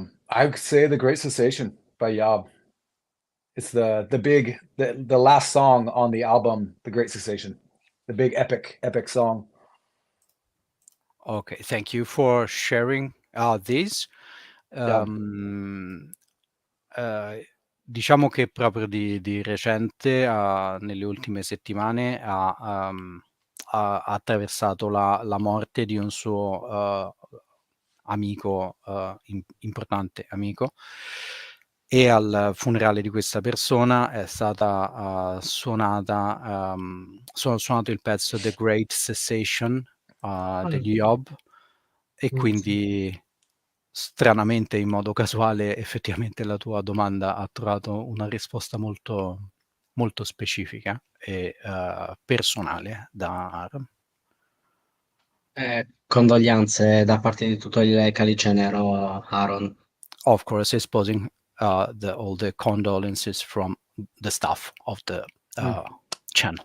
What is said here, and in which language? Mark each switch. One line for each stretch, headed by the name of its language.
English: I would say "The Great Cessation" by YOB. It's the last song on the album, "The Great Cessation," the big epic song. Okay, thank you for sharing this. Yeah.
Italian: Diciamo che proprio di recente, nelle ultime settimane, ha attraversato la morte di un suo amico, importante amico, e al funerale di questa persona è stata suonata, suonato il pezzo The Great Cessation degli YOB, e quindi stranamente, in modo casuale, effettivamente la tua domanda ha trovato una risposta molto, molto specifica e personale da Aaron. Condoglianze da parte di tutto il Calice Nero, Aaron.
English: Of course, exposing all the condolences from the staff of the channel.